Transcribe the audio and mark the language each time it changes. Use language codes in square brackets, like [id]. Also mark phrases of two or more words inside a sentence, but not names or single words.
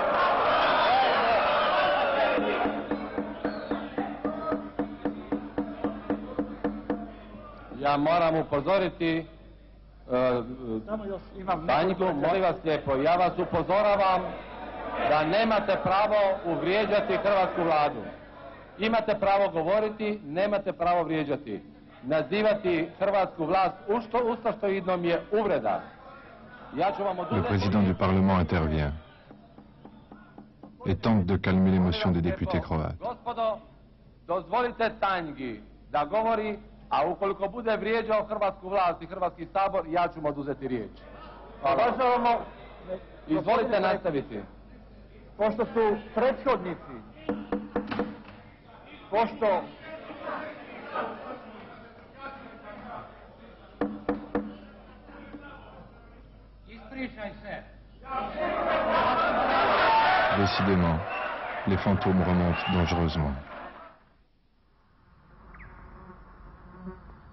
[hr] Ja moram upozoriti Tanjku, molim vas lijepo, ja vas upozoravam da nemate pravo uvrijeđati hrvatsku vladu. Imate pravo govoriti, nemate pravo vrijeđati. Nazivati hrvatsku vlast ustašoidnom je uvreda. Ja ću vam oduzeti... [fr] Le président du Parlement intervient et tente de calmer l'émotion des députés croates. [hr] Gospodo, dozvolite Tanjgi da govori, a ukoliko bude vrijeđao hrvatsku vlast i Hrvatski sabor, ja ću mu oduzeti riječ. Uvažavamo... Izvolite nastaviti. Pošto su prethodnici, pošto... [fr] Décidément, les fantômes remontent dangereusement.